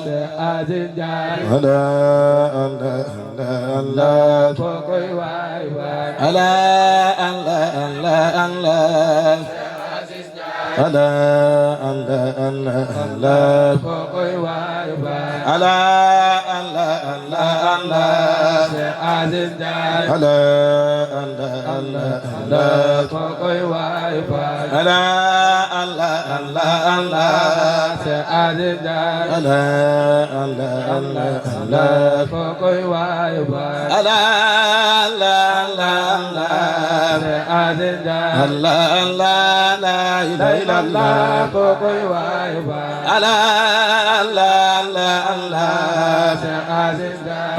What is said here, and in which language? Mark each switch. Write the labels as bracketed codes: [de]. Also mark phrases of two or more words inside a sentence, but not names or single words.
[wo] Aziz Ndiaye Allah Allah Allah kokoy waay waay Allah Allah Allah Allah Allah Allah Allah Allah kokoy waay waay Allah Allah Allah Allah Aziz Ndiaye Allah Allah Allah Allah kokoy waay waay Allah Allah Allah Allah Aziz Ndiaye Allah Allah Allah Allah kokoy waay waay Allah Allah Allah Allah Aziz Ndiaye Allah Allah [ar] لا إله إلا الله [wo] kokoy waay waay Allah Allah Allah Allah Aziz Ndiaye